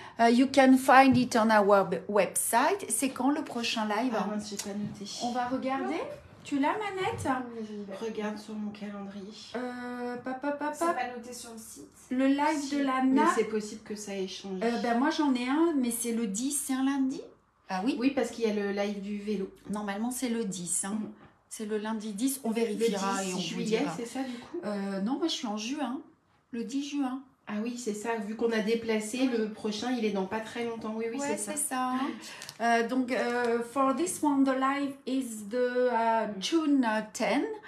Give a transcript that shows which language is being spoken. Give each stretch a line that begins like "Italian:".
English: You can find it on our website.
French: C'est quand le prochain live? Ah, je n'ai pas noté. On va regarder. Tu l'as, Manette? Je regarde sur mon calendrier. C'est pas noté sur le site. Le live de l'Anna. Mais c'est possible que ça ait changé. Ben moi, j'en ai un, mais c'est le 10, c'est un lundi? Ah oui? Oui, parce qu'il y a le live du vélo. Normalement, c'est le 10. Hein. C'est le lundi 10. On vérifiera le 10 et on juillet, vous dira. c'est ça du coup? Non, moi, je suis en juin. Le 10 juin. Ah oui, c'est ça. Vu qu'on a déplacé, le prochain, il est dans pas très longtemps. Oui, ouais, c'est ça. C'est ça.
English: Donc, for this one, the live is the June 10.